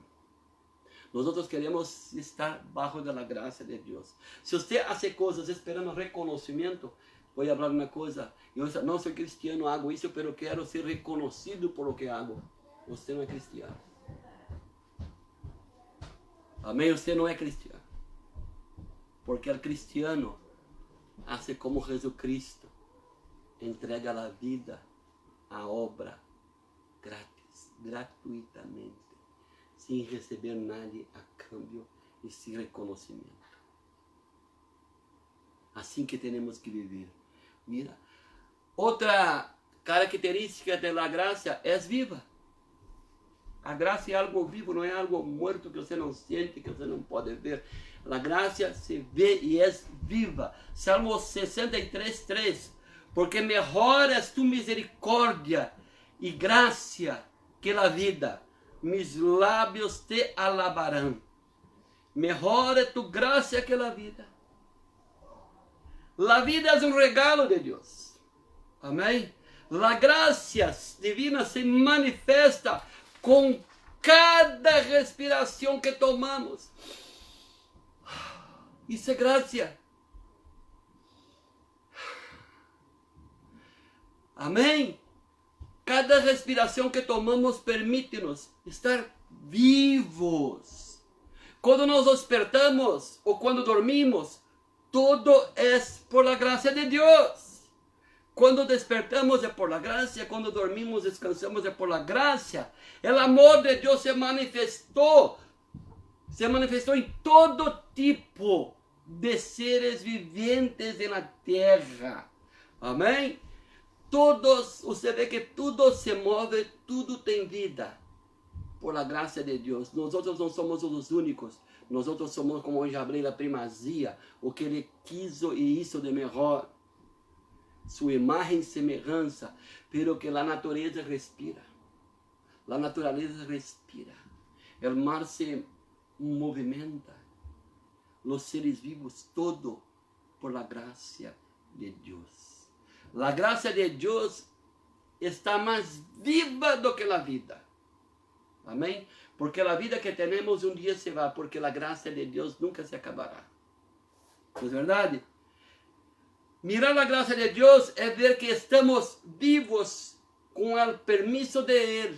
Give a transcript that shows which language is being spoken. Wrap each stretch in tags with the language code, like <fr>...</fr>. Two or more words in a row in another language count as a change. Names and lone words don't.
<pt>Nós queremos estar bajo da graça de Deus. Se você faz coisas esperando reconhecimento, vou falar uma coisa, eu não sou</pt> <es>cristiano, hago</es> <pt>isso, pero quero ser reconhecido por o que hago. Você não é cristiano. Amém? Você não é cristiano.</pt> <es>Porque o cristiano hace como Jesucristo.</es> <pt>entrega a vida, a obra, grátis, gratuitamente, sem receber nada a câmbio e sem reconhecimento. Assim que temos que viver. Mira, outra característica da graça é viva. A graça é algo vivo, não é algo morto que você não sente, que você não pode ver. A graça se vê e é viva. Salmo 63:3. Porque</pt> <es>mejor es tu</es> <pt>misericórdia e graça que a vida. Mis lábios te alabarão. Mejor é tu graça que a vida.</pt> <es>La vida es un regalo de Dios. Amén. La gracia divina se manifesta con cada respiración que tomamos.</es> <pt>Isso é gracia. Amém. Cada respiração que tomamos permite-nos estar vivos. Quando nos despertamos ou quando dormimos, todo é</pt> <es>por la gracia</es> <pt>de Deus. Quando despertamos é</pt> <es>por la gracia,</es> <pt>quando dormimos, descansamos é</pt> <es>por la gracia.</es> <pt>O amor de Deus se manifestou em todo tipo de seres viventes na terra. Amém? Todos, você vê que tudo se move, tudo tem vida.</pt> <es>Por la gracia</es> <pt>de Deus. Nós não somos os únicos. Nós somos, como eu já falei, a primazia, o que Ele quis e hizo de melhor. Sua imagem e semelhança, pero que a natureza respira. A natureza respira. O mar se movimenta. Os seres vivos, todo</pt> <es>por la gracia</es> <pt>de Deus. A graça de Deus está mais viva do que a vida. Amém? Porque a vida que temos um dia se vai, porque a graça de Deus nunca se acabará. Não é verdade? Mirar a graça de Deus é ver que estamos vivos com o permisso de Ele.</pt>